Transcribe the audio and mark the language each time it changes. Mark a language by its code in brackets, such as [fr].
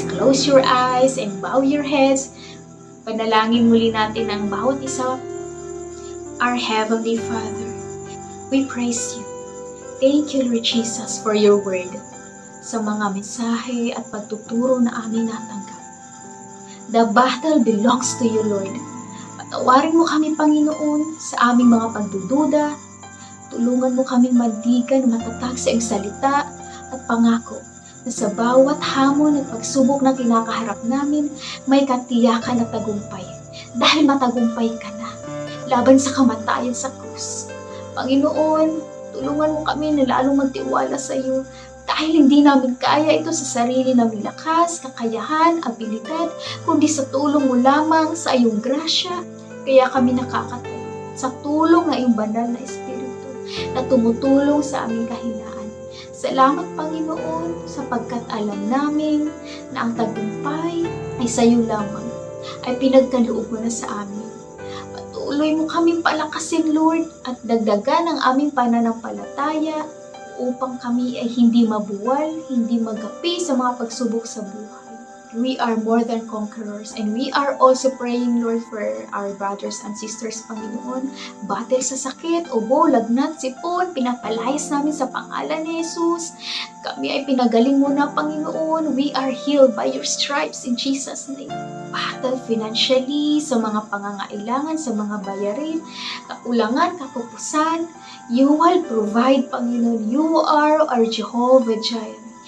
[en] Close your eyes and bow your heads. [tl] Panalangin muli natin ang bawat isa. [en] Our Heavenly Father, we praise you. Thank you, Lord Jesus, for your word. [tl] Sa mga mensahe at pagtuturo na aming natanggap. [en] The battle belongs to you, Lord. [tl] Patawarin mo kami, Panginoon, sa aming mga pagdududa. Tulungan mo kaming mandigan matatag sa iyong salita at pangako na sa bawat hamon at pagsubok na kinakaharap namin, may katiyakan at tagumpay. Dahil matagumpay ka na, laban sa kamatayan sa krus. Panginoon, tulungan mo kami na lalong magtiwala sa iyo dahil hindi namin kaya ito sa sarili naming lakas, kakayahan, abilidad, kundi sa tulong mo lamang sa iyong grasya. Kaya kami nakakatayo sa tulong ng iyong banal na Espiritu na tumutulong sa aming kahinaan. Salamat, Panginoon, sapagkat alam namin na ang tagumpay ay sa iyo lamang, ay pinagkaloob mo na sa amin. Patuloy mo kaming palakasin, Lord, at dagdagan ang aming pananampalataya upang kami ay hindi mabuwal, hindi magapi sa mga pagsubok sa buhay. [en] We are more than conquerors, and we are also praying, Lord, for our brothers and sisters, Panginoon. [tl] Battle sa sakit, ubo, lagnat, sipon, pinapalayas namin sa pangalan ni Jesus. Kami ay pinagaling mo na, Panginoon. [en] We are healed by your stripes in Jesus' name. [tl] Battle financially, sa mga pangangailangan, sa mga bayarin, kakulangan, kapupusan. [en] You will provide, Panginoon. You are our Jehovah Jireh.